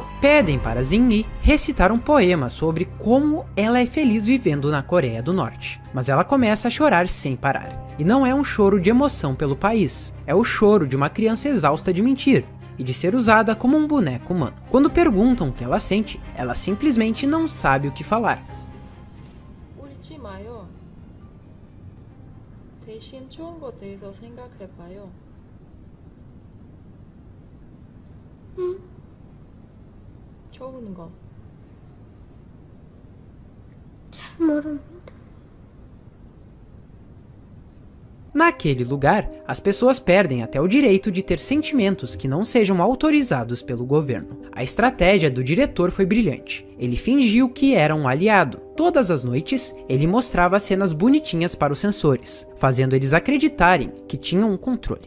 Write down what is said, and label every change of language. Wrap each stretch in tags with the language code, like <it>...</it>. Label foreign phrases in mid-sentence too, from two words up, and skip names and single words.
<pt>Pedem para Jin-mi recitar um poema sobre como ela é feliz vivendo na Coreia do Norte. Mas ela começa a chorar sem parar. E não é um choro de emoção pelo país, é o choro de uma criança exausta de mentir e de ser usada como um boneco humano. Quando perguntam o que ela sente, ela simplesmente não sabe o que falar.</pt> <ko>울지 마요. 대신 좋은 것 대해서 생각해봐요. 좋은 거. 잘 모릅니다.</ko> <pt>Naquele lugar, as pessoas perdem até o direito de ter sentimentos que não sejam autorizados pelo governo. A estratégia do diretor foi brilhante. Ele fingiu que era um aliado. Todas as noites, ele mostrava cenas bonitinhas para os censores, fazendo eles acreditarem que tinham um controle.</pt>